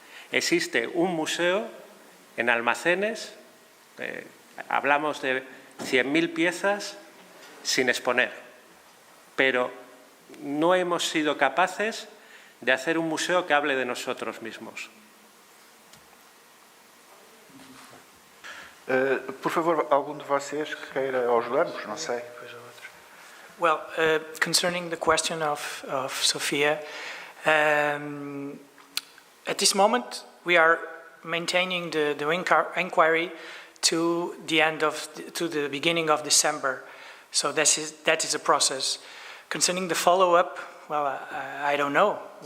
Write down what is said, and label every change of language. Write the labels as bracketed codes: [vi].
[es] Existe un museo en almacenes, hablamos de 100.000 piezas sin exponer, pero no hemos sido capaces de hacer un museo que hable de nosotros mismos. [pt] Por favor, algum de vocês que queira ajudar-nos? Não sei. [en] Well, concerning the question of Sophia, at this moment we are maintaining the inquiry to the beginning of December. So that is a process. Concerning the follow-up, well, I don't know.